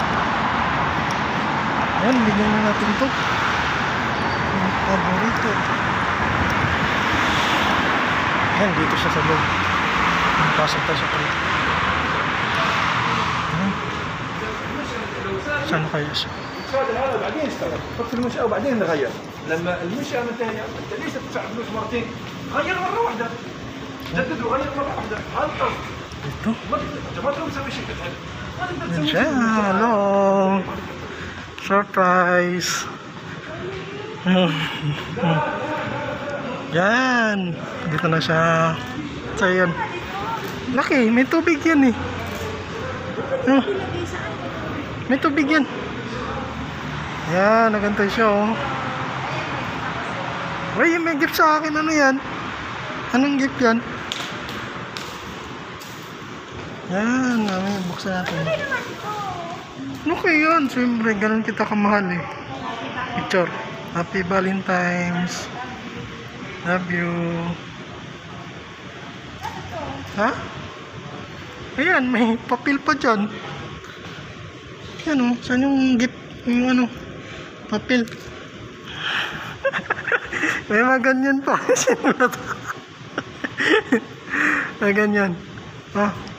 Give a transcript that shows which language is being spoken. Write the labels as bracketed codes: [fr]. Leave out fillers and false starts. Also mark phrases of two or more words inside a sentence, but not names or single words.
[tl] Ayan, bigyan na natin ito. Yung paborito. Ayan, dito siya sa loob. Pasok tayo sa trip. Ayan. Saan kaya siya? [ar] هذا بعدين اشتغل حط المنشأة وبعدين نغير لما المنشأة منتهية انت ليش تدفع فلوس مرتين غير مرة واحدة جدد وغير مرة واحدة هذا القصد [tl] Ito. [ar] انت ما تقدر تسوي شيء كذا ما تقدر [tl] Ayan [ar] تسوي [en] siya. Hello. Surprise. [tl] Yan. Dito na siya. So yan. Laki. May tubig yan eh. Oh. May tubig yan. Yan. Nagantay siya oh. Uy, may gift sa akin. Ano yan? Anong gift yan? Yan. May buksan natin. Okay yun. Siyempre, ganun kita kamahal eh. [en] Picture. Happy Valentine's. Love you. [tl] Ha? Ayan, may papel pa dyan. Yan o. Saan yung gift? Yung ano? Papel. May mga ganyan pa. Sinulat ko. May ganyan. Ah.